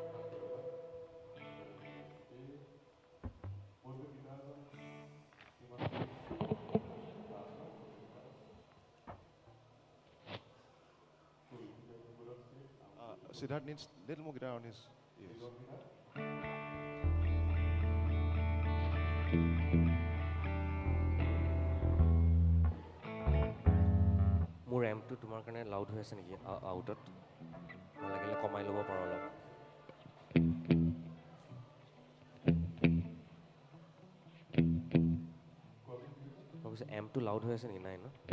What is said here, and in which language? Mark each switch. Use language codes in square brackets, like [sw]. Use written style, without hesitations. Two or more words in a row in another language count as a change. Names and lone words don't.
[en] Siddharth needs little more guitar on his ears. [as] মোৰ এমটো তোমাৰ কাৰণে লাউড হৈ আছে নেকি আউটত? নালাগিলে কমাই ল'ব পাৰোঁ অলপ। মই কৈছোঁ এমটো লাউড হৈ আছে নেকি? নাই ন?